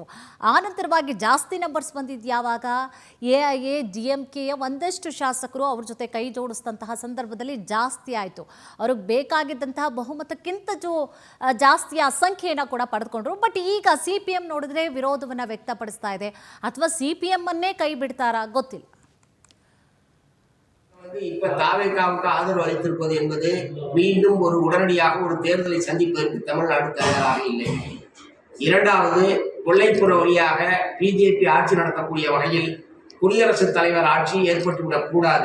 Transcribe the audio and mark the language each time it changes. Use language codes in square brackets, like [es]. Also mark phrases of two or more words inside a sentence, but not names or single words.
[kn] ಆನಂತರವಾಗಿ ಜಾಸ್ತಿ ನಂಬರ್ಸ್ ಬಂದಿದ್ದು ಯಾವಾಗ? ಎಐಎಡಿಎಂಕೆಯ ಒಂದಷ್ಟು ಶಾಸಕರು ಅವ್ರ ಜೊತೆ ಕೈ ಜೋಡಿಸಿದಂತಹ ಸಂದರ್ಭದಲ್ಲಿ ಜಾಸ್ತಿ ಆಯಿತು. ಅವ್ರಿಗೆ ಬೇಕಾಗಿದ್ದಂತಹ ಬಹುಮತಕ್ಕಿಂತ ಜಾಸ್ತಿಯ ಸಂಖ್ಯೆಯನ್ನು ಕೂಡ ಪಡೆದುಕೊಂಡ್ರು. ಬಟ್ ಈಗ ಸಿ ಪಿ ಎಂ ನೋಡಿದ್ರೆ ವಿರೋಧವನ್ನು ವ್ಯಕ್ತಪಡಿಸ್ತಾ ಇದೆ. ಅಥವಾ ಸಿ ಪಿ ಎಮ್ಮನ್ನೇ கை ಬಿಡ್ತಾರಾ ಗೊತ್ತಿಲ್ಲ. [ta] இப்ப தாவேகாவுக்கு ஆதரவு அளித்திருப்பது என்பது மீண்டும் ஒரு உடனடியாக ஒரு தேர்தலை சந்திப்பதற்கு தமிழ்நாடு தயாராக இல்லை. இரண்டாவது, கொல்லைப்புற வழியாக பிஜேபி ஆட்சி நடத்தக்கூடிய வகையில் குடியரசுத் தலைவர் ஆட்சி ஏற்பட்டுவிடக் கூடாது.